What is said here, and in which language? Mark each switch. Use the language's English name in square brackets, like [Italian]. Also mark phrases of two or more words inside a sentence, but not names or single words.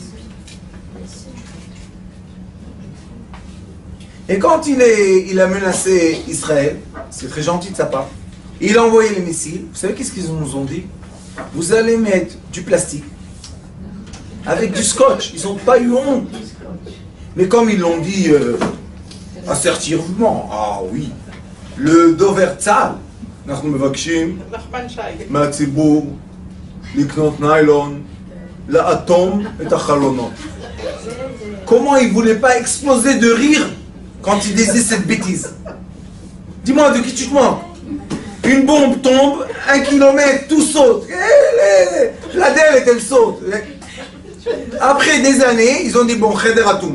[French] Et quand il a menacé Israël, c'est très gentil de sa part, il a envoyé les missiles. Vous savez qu'est-ce qu'ils nous ont dit? Vous allez mettre du plastique avec du scotch. Ils n'ont pas eu honte. Mais comme ils l'ont dit assertivement, ah oui, le [Hebrew] דובר צה"ל, אנחנו מבקשים מהציבור לקנות ניילון, לאטום את החלונות. [French] Comment ils ne voulaient pas exploser de rire quand il disait cette bêtise? Dis-moi, de qui tu te moques? Une bombe tombe, 1 kilomètre, tout saute. La delle, elle saute. Après des années, ils ont dit, bon, [Hebrew] חדר אטום.